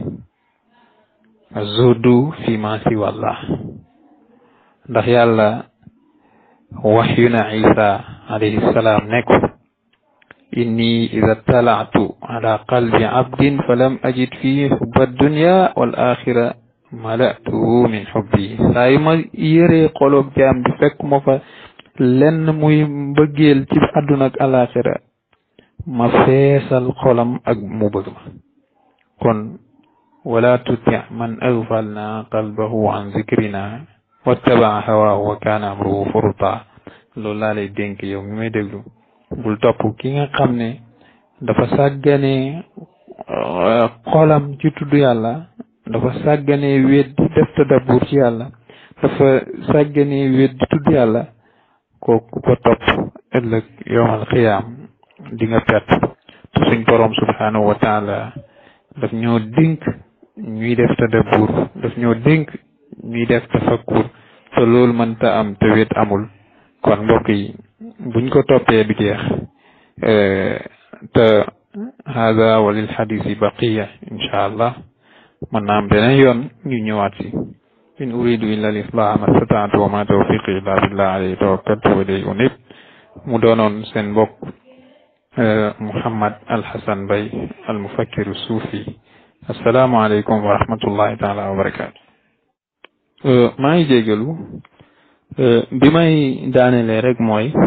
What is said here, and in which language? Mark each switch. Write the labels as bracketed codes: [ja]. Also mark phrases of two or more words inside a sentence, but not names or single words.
[ar] زهد في ما سوى الله [wo] ndax yàlla waxyu na Isa [ar] عليه السلام [wo] ne ko [ar] إني إذا اطلعت على قلب عبد فلم أجد فيه حب دنيا والآخرة ملأته من حبي [wo] saa yu ma yëree xoloog jaam bi fekk ma fa lenn muy mbëggeel ci àdduna ak alaxira ma feesal xolam ak mu bëgg ma [ar] kon ولا تطع من أغفلنا قلبه عن ذكرنا واتبع هواه وكان أمره فرطا [wo] loolu laa lay dénk yow mi may déglu bul topp ki nga xam ne dafa sàggane xolam ci tudd yàlla dafa sàggane weddi def tadabbur ci yàlla dafa sàggane weddi tudd yàlla kooku ko topp ëllëg [ar] يوم القيامة [wo] di nga perte te suñ borom [ar] سبحانه وتعالى [wo] daf ñoo dénk ñuy def tadabbur daf ñoo dénk ñuy def tafakkur te loolu mënta am te wet amul kon mbokk yi buñ ko toppee du jeex [ar] te هذا وللحديث بقية إن شاء الله [wo] mën naa am beneen yoon ñu ñëwaat si [ar] إن أريد إلا الإصلاح ما استطعت وما توفيقي إلا بالله عليه توكلت وإليه أنيب [wo] mu doonoon seen mbokk [ar] Mouhammad Al Hasan Mbaye المفكر الصوفي السلام عليكم ورحمة الله تعالى وبركاته [wo] maa ngi jégalu bi may daanelee rek mooy